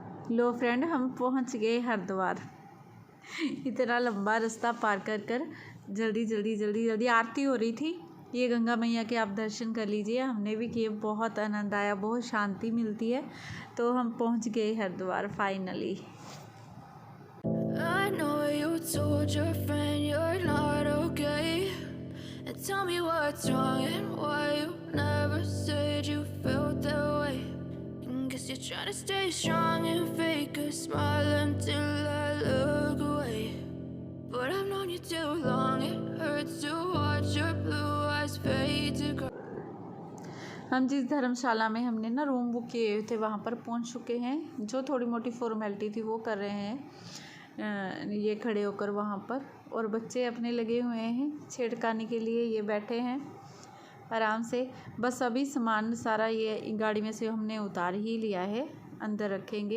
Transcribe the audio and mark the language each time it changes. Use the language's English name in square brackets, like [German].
[Hindi] लो friend, हम पहुंच गए हरिद्वार। इतना लंबा रास्ता पार कर कर जल्दी जल्दी जल्दी जल्दी आरती हो रही थी। ये गंगा मैया के आप दर्शन कर लीजिए, हमने भी किए, बहुत आनंद आया, बहुत शांति मिलती है। तो हम पहुंच गए Haridwar finally. [English] I know you told your friend you're not okay, and tell me what's wrong and why you never said you felt that way. Guess you're trying to stay strong and fake a smile until I look away. But I've known you too long, it hurts to watch your blue eyes fade to gray. [Hindi] हम जिस धर्मशाला में हमने ना room book किए थे वहाँ पर पहुँच चुके हैं। जो थोड़ी मोटी फॉर्मेलिटी थी वो कर रहे हैं ये खड़े होकर वहाँ पर, और बच्चे अपने लगे हुए हैं छेड़खानी के लिए, ये बैठे हैं आराम से। बस अभी सामान सारा ये गाड़ी में से हमने उतार ही लिया है, अंदर रखेंगे।